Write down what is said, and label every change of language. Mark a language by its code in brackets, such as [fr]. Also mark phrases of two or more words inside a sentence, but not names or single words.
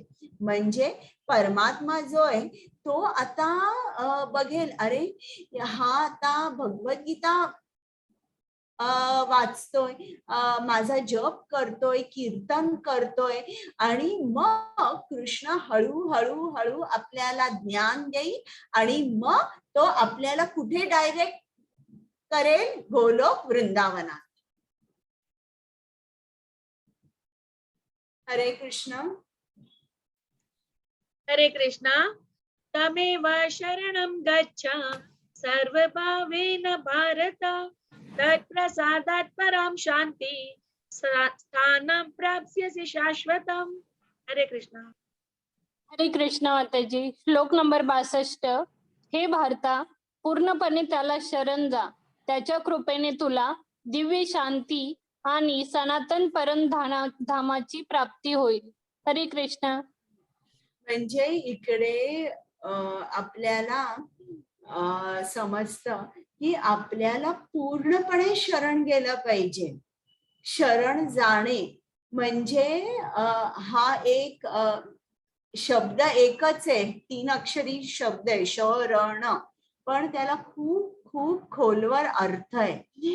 [mr] म्हणजे परमात्मा जो आहे तो आता बघेल, अरे हा आता भगवद्गीता वाचतोय, माझा जप करतोय, कीर्तन करतोय आणि मग कृष्ण हळूहळू हळू आपल्याला ज्ञान देईल आणि मग तो आपल्याला कुठे डायरेक्ट करेल, गोलोक वृंदावनात. हरे कृष्ण. हरे कृष्णा. [sa] तमेव शरणं गच्छ सर्वभावेन भारत, तत्प्रसादात् परां शांति स्थानं प्राप्स्यसि शाश्वतम्. [mr] हरे कृष्णा. हरे कृष्ण माताजी. श्लोक नंबर 62. हे भारता, पूर्णपणे त्याला शरण जा. त्याच्या कृपेने तुला दिव्य शांती आणि सनातन परमधामाची प्राप्ती होईल. हरे कृष्ण. म्हणजे इकडे आपल्याला समजतं की आपल्याला पूर्णपणे शरण गेलं पाहिजे. शरण जाणे म्हणजे हा एक शब्द एकच आहे, 3 अक्षरी शब्द आहे शरण, पण त्याला खूप खूप खोलवर अर्थ आहे.